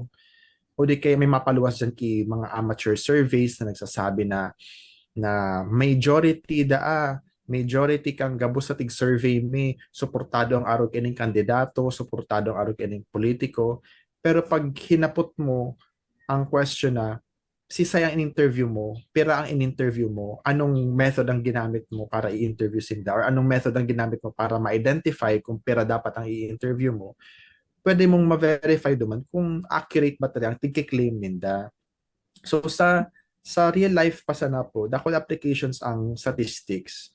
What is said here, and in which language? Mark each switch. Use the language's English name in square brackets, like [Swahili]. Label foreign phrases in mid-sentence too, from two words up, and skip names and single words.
[Bikol] O di kaya may mapaluwas dyan ki mga [English] amateur surveys [Bikol] na nagsasabi na majority kang gabos sa tig-survey mi, suportado ang arog kining kandidato, suportado ang arog kining politiko. Pero pag hinapot mo ang question na, sisay ang in-interview mo, pira ang in-interview mo, anong method ang ginamit mo para i-interview sila, or anong method ang ginamit mo para ma-identify kung pira dapat ang i-interview mo, pwede mong ma-verify duman kung accurate ba talaga ang tig-claim ninda. So sa [English] real life [Bikol] pa sana po, dakol applications ang statistics.